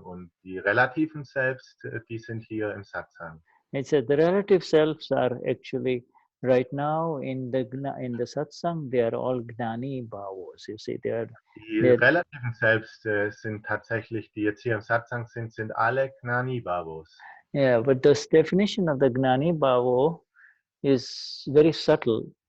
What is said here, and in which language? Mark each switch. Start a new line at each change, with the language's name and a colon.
German: Und die relativen Selbst, die sind hier im Satsang.
English: It said the relative selves are actually right now in the satsang, they are all Gnani Bhavos, you see.
German: Die relativen Selbst sind tatsächlich, die jetzt hier im Satsang sind alle Gnani Bhavos.
English: Yeah, but this definition of the Gnani Bhavo is very subtle.